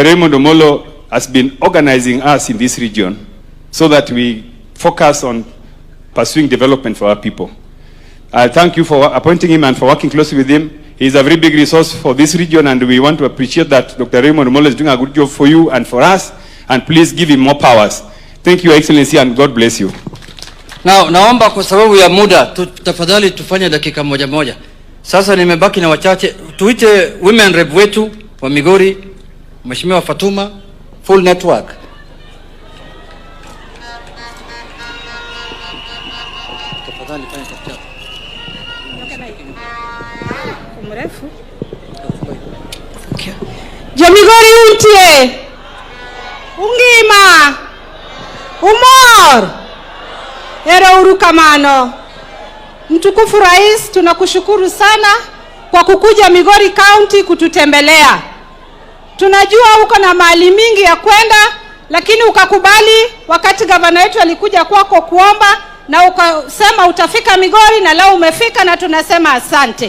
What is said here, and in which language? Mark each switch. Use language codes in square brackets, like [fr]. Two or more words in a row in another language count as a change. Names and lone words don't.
[en] Raymond Omolo has been organizing us in this region so that we focus on pursuing development for our people. I thank you for appointing him and for working closely with him. He is a very big resource for this region, and we want to appreciate that Dr. Raymond Omolo is doing a good job for you and for us, and please give him more powers. Thank you, Your Excellency, and God bless you. Now, [sw] naomba kwa sababu ya muda, tafadhali tufanye dakika moja moja. Sasa nimebaki na wachache. Tuite [en] women rep [sw] wetu wa Migori, Mheshimiwa Fatuma, [en] full network. [sw] Tafadhali fanya tafadhali. Mrefu. [luo] Migori untie. Ungima. Umor. Hero urukamano. [sw] Mtukufu Rais, tunakushukuru sana kwa kukuja Migori County kututembelea. Tunajua uko na mali mingi ya kwenda, lakini ukakubali wakati gavana wetu alikuja kwako kuomba, na ukasema utafika Migori, na leo umefika, na tunasema asante.